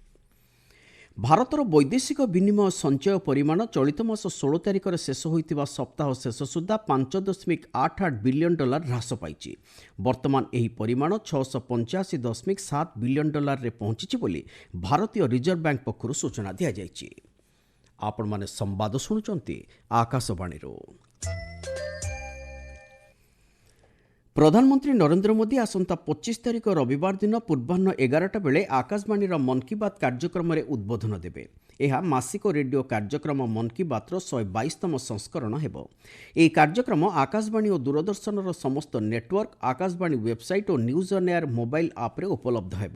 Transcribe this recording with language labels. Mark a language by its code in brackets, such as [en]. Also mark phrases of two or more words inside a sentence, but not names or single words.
[or] ଭାରତର ବୈଦେଶିକ ବିନିମୟ ସଞ୍ଚୟ ପରିମାଣ ଚଳିତ ମାସ 16 ତାରିଖ ଶେଷ ହୋଇଥିବା ସପ୍ତାହ ଶେଷ ସୁଦ୍ଧା $5.88 ବିଲିୟନ ହ୍ରାସ ପାଇଛି। ବର୍ତ୍ତମାନ ଏହି ପରିମାଣ $685.7 ବିଲିୟନରେ ପହଞ୍ଚିଛି ବୋଲି ଭାରତୀୟ ରିଜର୍ଭ ବ୍ୟାଙ୍କ ପକ୍ଷରୁ ସୂଚନା ଦିଆଯାଉଛି। ଆପଣମାନେ ସମ୍ବାଦ ଶୁଣୁଛନ୍ତି ଆକାଶବାଣୀରୁ। ପ୍ରଧାନମନ୍ତ୍ରୀ ନରେନ୍ଦ୍ର ମୋଦି ଆସନ୍ତା 25 ତାରିଖ ରବିବାର ଦିନ ପୂର୍ବାହ୍ନ 11ଟା ବେଳେ ଆକାଶବାଣୀର ମନ୍ କି ବାତ୍ କାର୍ଯ୍ୟକ୍ରମରେ ଉଦ୍ବୋଧନ ଦେବେ। ଏହା ମାସିକ ରେଡିଓ କାର୍ଯ୍ୟକ୍ରମ ମନ୍ କି ବାତ୍ର 122ତମ ସଂସ୍କରଣ ହେବ। ଏହି କାର୍ଯ୍ୟକ୍ରମ ଆକାଶବାଣୀ ଓ ଦୂରଦର୍ଶନର ସମସ୍ତ ନେଟୱାର୍କ, ଆକାଶବାଣୀ ୱେବସାଇଟ୍ ଓ ନ୍ୟୁଜ୍ ଅନ୍ ଏୟାର ମୋବାଇଲ୍ ଆପ୍ରେ ଉପଲବ୍ଧ ହେବ।